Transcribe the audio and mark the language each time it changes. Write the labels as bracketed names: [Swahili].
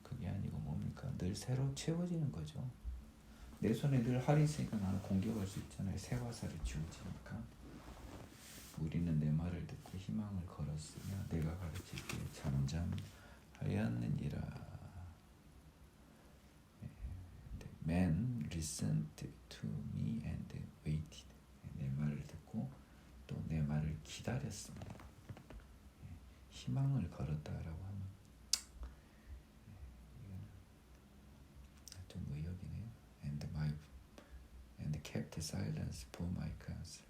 [Korean] 그게 아니고 뭡니까? 늘 새로 채워지는 거죠. 내 손에 늘 활이 있으니까 나는 공격할 수 있잖아요. 새 화살이 주어지니까. 우리는 내 말을 듣고 희망을 걸었으며 내가 가르치기에 잠잠하였느니라. [English] Man listened to me and waited. [Korean] 내 말을 듣고 또 내 말을 기다렸습니다. 희망을 걸었다라고 하면 좀 의욕이네요. [English] And kept silence for my counsel.